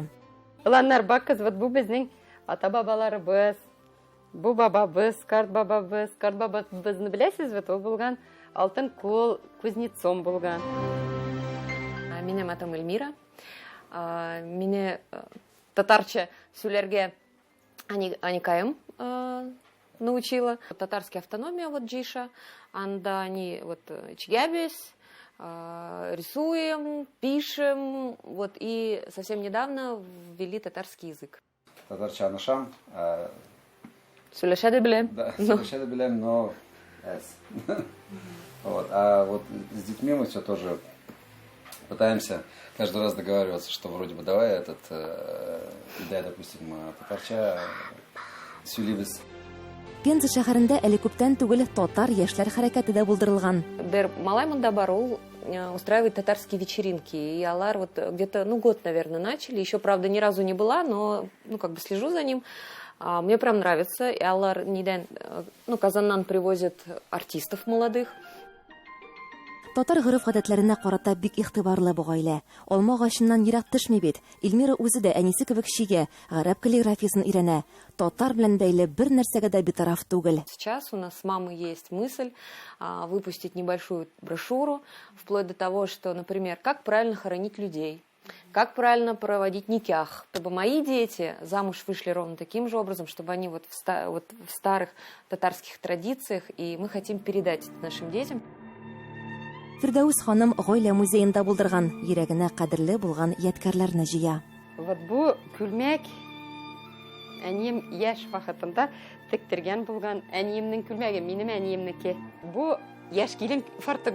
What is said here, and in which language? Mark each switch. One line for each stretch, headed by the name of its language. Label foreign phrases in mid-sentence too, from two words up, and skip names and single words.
Tatar: Уланнар бакыз, вот бу безнең ата-бабаларыбыз, бу бабабыз, карт бабабызны беләсез, вот ул булган алтын кул кузнецом булган. Минем атым Эльмира. Мине татарча сөйләргә Аникаем научила.
Russian: Татарская автономия, вот Джиша, анда они вот чигябись, рисуем, пишем, вот и совсем недавно ввели татарский язык.
Tatar: Татарча анышам. Сөйләшәде беләм. Да, сөйләшәде беләм,
Russian: но вот, а вот с детьми мы все тоже пытаемся каждый раз договариваться, что вроде бы давай этот, да, допустим,
Tatar: татарча сөйлибез. Пенза шәһәрендә әле күптән түгел татар яшьләр хәрәкәте дә булдырылган. Бер малай монда бар, ул
Russian: устраивает татарские вечеринки. И алар вот где-то, год, наверное, начали. Еще, правда, ни разу не была, но, как бы слежу за ним. Мне прям нравится. И
Tatar: алар нидән, Казаннан
Russian: привозят артистов молодых.
Tatar: Татар гореф-гадәтләренә карата бик игътибарлы бу гаилә. Алма агачыннан ерак төшми бит. Эльмира үзе дә әнисе кебек шигә, гарәп каллиграфиясын өйрәнә. Татар белән бәйле бер нәрсәгә дә битараф түгел.
Russian: Сейчас у нас с мамой есть мысль выпустить небольшую брошюру, вплоть до того, что, например, как правильно хоронить людей, как правильно проводить никях, чтобы мои дети замуж вышли ровно таким же образом, чтобы они вот в старых татарских традициях, и мы хотим передать это нашим детям.
Tatar: Фирдәүс ханым гаилә музеенда булдырган, йөрәгенә кадерле булган ядкарларны җыя. Вот бу күлмәк әнием яшь вакытында тектергән булган. Әниемнең күлмәге минем әниемнеке. Бу яшь килен фартыгы.